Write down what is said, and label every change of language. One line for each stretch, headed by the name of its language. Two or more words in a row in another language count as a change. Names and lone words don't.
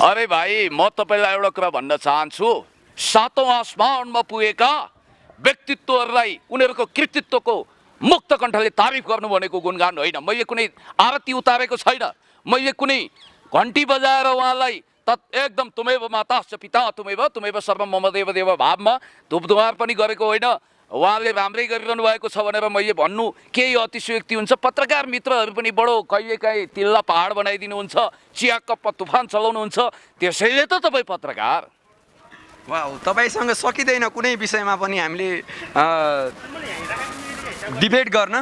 Nepali: अरे भाइ, म तपाईँलाई एउटा कुरा भन्न चाहन्छु। 7औं आसमानमा पुगेका व्यक्तित्वहरूलाई उनीहरूको कृतित्वको मुक्त कण्ठले तारिफ गर्नु भनेको गुणगान होइन। मैले कुनै आरती उतारेको छैन। मैले कुनै घन्टी बजाएर उहाँलाई एकदम
Sanskrit: तुमेव माताश्च पिता तुमेव सर्वम मम देव देव
Nepali: भावमा धुपधुवार पनि गरेको होइन। उहाँले राम्रै गरिरहनु भएको छ भनेर मैले भन्नु केही अतिशयोक्ति हुन्छ। पत्रकार मित्रहरू पनि बडो कहिलेकाहीँ तिल्ला पहाड बनाइदिनुहुन्छ, चिया कपमा तुफान चलाउनुहुन्छ, त्यसैले त तपाईँ पत्रकार। वाउ, तपाईँसँग सकिँदैन कुनै विषयमा पनि हामीले डिबेट गर्न।